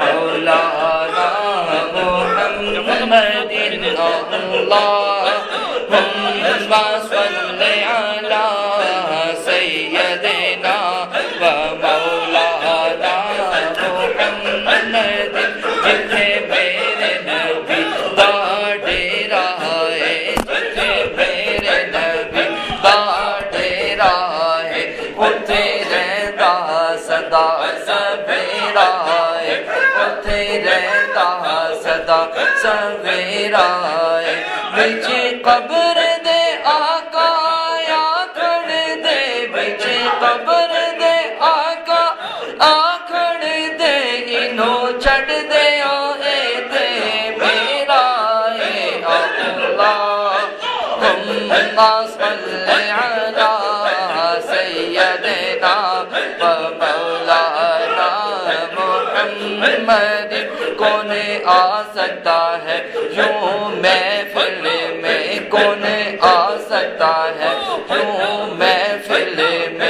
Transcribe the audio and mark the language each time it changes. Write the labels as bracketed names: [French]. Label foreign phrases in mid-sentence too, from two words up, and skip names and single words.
[Arabic] مولانا محمد اللہم صل علی سیدنا و مولانا محمد [Punjabi] جتھے میرے نبی دا ڈیرا ہے جتھے میرے نبی دا ڈیرا ہے اتھے رہندا صدا سویرا ہے اتھے رہندا صدا سویرا ہے وچ قبر دے آقا آکھڑ دے وچ قبر دے آقا آکھڑ دے انہوں چھڑ دے اے تے میرا اے [Arabic] اللہم صل علی سیدنا و مولانا محمد [Urdu] کون آ سکتا ہے یوں محفل میں کون آ سکتا ہے یوں محفل میں